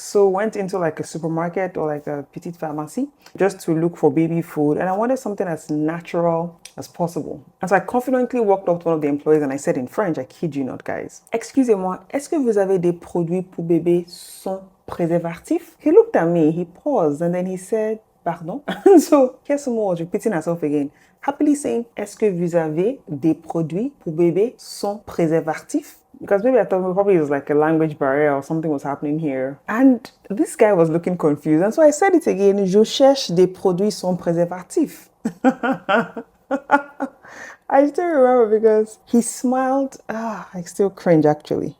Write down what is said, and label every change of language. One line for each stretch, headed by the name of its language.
English: So went into like a supermarket or like a petite pharmacie just to look for baby food, and I wanted something as natural as possible. And so I confidently walked up to one of the employees and I said in French, I kid you not, guys,
French: "Excusez-moi, est-ce que vous avez des produits pour bébé sans préservatif?"
English: He looked at me, he paused, and then he said, "Pardon?" So Kesamo was repeating herself again, happily saying,
French: "Est-ce que vous avez des produits pour bébé sans préservatif?"
English: Because maybe I thought probably it was like a language barrier or something was happening here. And this guy was looking confused. And so I said it again,
French: "Je cherche des produits sans préservatif."
English: I still remember because he smiled. I still cringe actually.